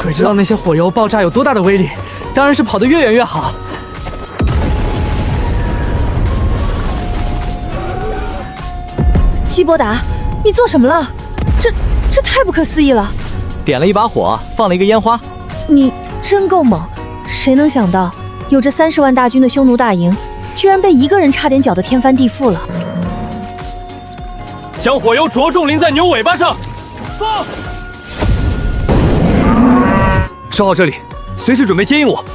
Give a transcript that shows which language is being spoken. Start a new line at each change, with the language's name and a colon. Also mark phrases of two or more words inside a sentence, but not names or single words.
Chinese: 鬼知道那些火油爆炸有多大的威力，当然是跑得越远越好。七伯达，你做什么了？这太不可思议了！点了一把火，放了一个烟花。你真夠猛！誰能想到，有着30萬大軍的匈奴大營，居然被一個人差點攪得天翻地覆了。將火油着重淋在牛尾巴上，放！守好這裡，隨時準備接應我。